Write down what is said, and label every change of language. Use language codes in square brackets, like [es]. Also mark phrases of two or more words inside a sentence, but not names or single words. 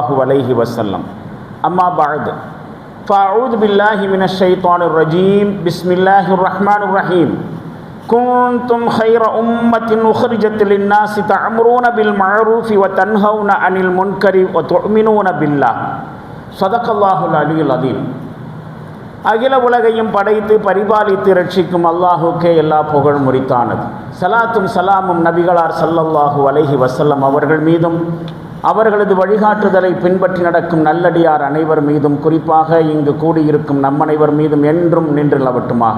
[ar] عليه وسلم أما بعد فأعوذ بالله من الشيطان الرجيم بسم الله الرحمن الرحيم كنتم خير أمة أخرجت للناس تأمرون بالمعروف وتنهون عن المنكر وتؤمنون بالله صدق الله العلي العظيم [ta] அகில உலகையும் படைத்து பரிபாலித்து ரட்சிக்கும் அல்லாஹுக்கே எல்லா புகழ் முரித்தானது. சலாத்தும் சலாமும் நபிகளார் [ar] صلى الله عليه وسلم [ta] அவர்கள் மீதும் அவர்களது வழிகாட்டுதலை பின்பற்றி நடக்கும் நல்லடியார் அனைவர் மீதும் குறிப்பாக இங்கு கூடியிருக்கும் நம்மனைவர் மீதும் என்றும் நின்று நிலவட்டுமாக.